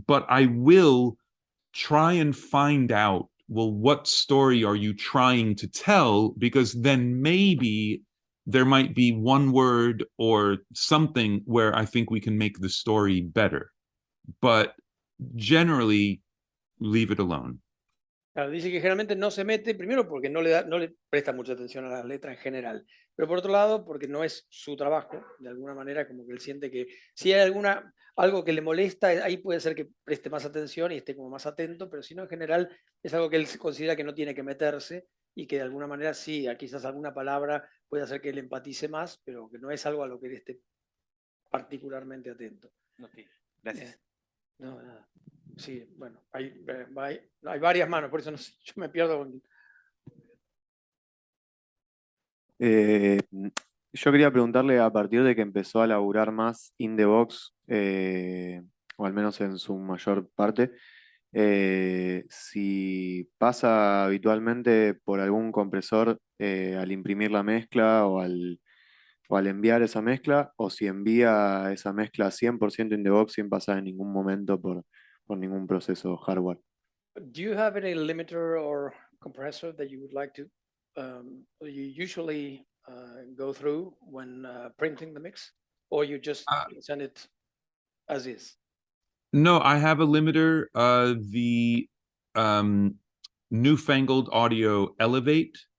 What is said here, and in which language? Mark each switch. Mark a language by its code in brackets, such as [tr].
[en] But I will try and find out, well, what story are you trying to tell? Because then maybe there might be one word or something where I think we can make the story better. But generally, leave it alone. [es] Claro, dice que generalmente no se mete, primero porque no le presta mucha atención a las letras en general, pero por otro lado porque no es su trabajo, de alguna manera como que él siente que si hay algo que le molesta, ahí puede ser que preste más atención y esté como más atento, pero si no en general es algo que él considera que no tiene que meterse y que de alguna manera sí, quizás alguna palabra puede hacer que él empatice más, pero que no es algo a lo que él esté particularmente atento. Ok, gracias. No, nada. Sí, bueno, hay varias manos, por eso no sé, yo me pierdo. Yo quería preguntarle, a partir de que empezó a laburar más in the box, o al menos en su mayor parte, si pasa habitualmente por algún compresor al imprimir la mezcla o al enviar esa mezcla, o si envía esa mezcla 100% in the box sin pasar en ningún momento por ningún proceso hardware. [en] Do you have any limiter or compressor that you would like to you usually go through when printing the mix, or you just send it as is? No, I have a limiter. The Newfangled Audio Elevate.